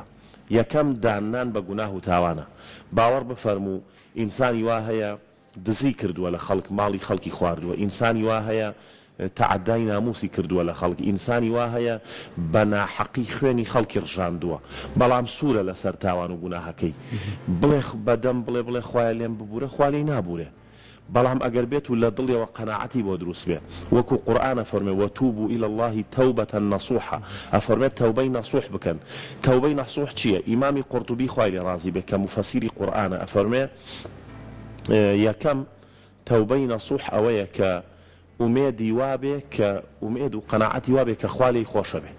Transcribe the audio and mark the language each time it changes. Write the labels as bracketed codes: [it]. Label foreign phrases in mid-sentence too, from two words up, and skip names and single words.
[ckb] یەکەم دانان بە گوناه و تاوانە. باوەڕ بفەرموو ئینسانی وا هەیە دزی کردووە لە خەڵک، ماڵی خەڵکی خواردووە، ئینسانی وا هەیە تعدای ناموسی کردووە لە خەڵک، ئینسانی وا هەیە بە ناحەقی خوێنی خەڵکی ڕژاندووە، بەڵام سوورە لەسەر تاوان و گوناهەکەی. بڵێ بەدەم بڵێ خوایە لێم ببوورە، خوا لێی نابوورێ، بەڵام ئەگەر بێت و لە دڵیەوە قەناعەتی بۆ دروست بێ. وەکو قورئان ئەفەرمێ [ar] وەتوبوا إلى الله توبة نصوحا، [ckb] ئەفەرمێت تەوبەی نەسوح بکەن. تەوبەی نەسوح چییە؟ ئیمامی قورطوبی خوای لێ ڕازی بێ کە مفەسیری قورئانە ئەفەرمێ یەکەم تەوبەی نەسوح ئەوەیە کە ئومێدی وابێ کە ئومێد و قەناعەتی وابێ کە خوا لێی خۆشە بێ.